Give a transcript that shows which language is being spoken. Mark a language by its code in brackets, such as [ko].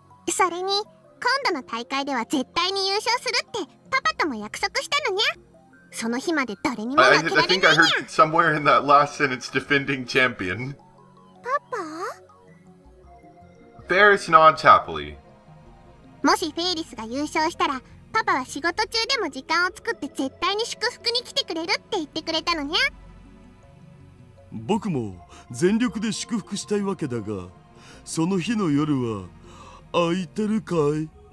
[ja] それに今度の大会では絶対に優勝するってパパとも約束したのにゃ。その日まで誰にも負けられないにゃ。 [en] I think I heard somewhere in that last sentence defending champion. [ja] パパ [en] Faris nods happily. [ja] もしフェイリスが優勝したらパパは仕事中でも時間を作って絶対に祝福に来てくれるって言ってくれたのにゃ。僕も全力で祝福したいわけだが、その日の夜は空いてるかい？